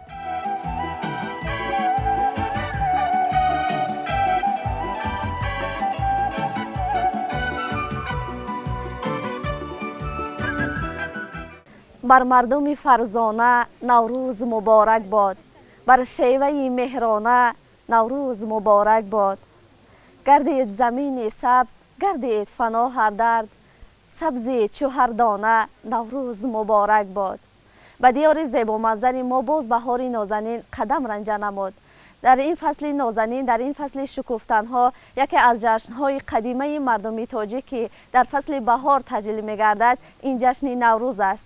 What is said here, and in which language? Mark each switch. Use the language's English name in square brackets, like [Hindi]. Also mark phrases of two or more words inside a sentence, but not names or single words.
[Tajik] бар мардуми фарзона наврӯз муборак бод, бар шеваи меҳрона наврӯз муборак бод. [Persian] گردید زمین سبز، گردید فنا هر درد، سبزی چو هر دانه نوروز مبارک باد. به دیار زیبا منظر ما باز بهار نازنین قدم رنجه نمود. در این فصل نازنین، در این فصل شکفتن ها، یکی از جشن های قدیمه مردمی تاجیکی در فصل بهار تجلیل می گردد این جشن نوروز است.